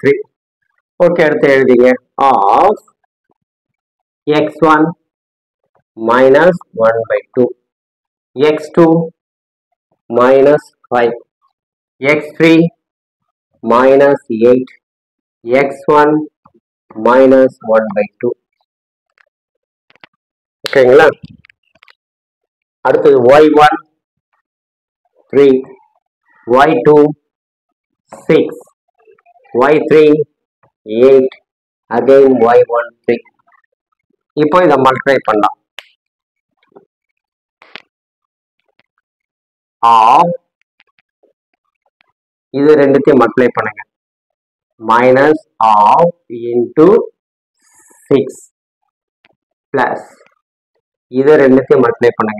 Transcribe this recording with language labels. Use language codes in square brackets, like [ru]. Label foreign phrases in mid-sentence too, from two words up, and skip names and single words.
[ta] ஓகே, அடுத்து எழுதிங்க. ஆஃப் [en] x1 minus 1/2 x2 minus 5 x3 minus 8 x1 minus 1/2. [ta] ஓகேங்களா? அடுத்தது y1 3 y2 6 y3 8 again y1 3. இப்போ இதை மல்டிப்ளை பண்ணலாம். ஆஃப் இது ரெண்டுத்தையும் மல்டிப்ளை பண்ணுங்க. [en] minus half into 6 plus [ta] இது ரெண்டுத்தையும் மல்டிப்ளை பண்ணுங்க.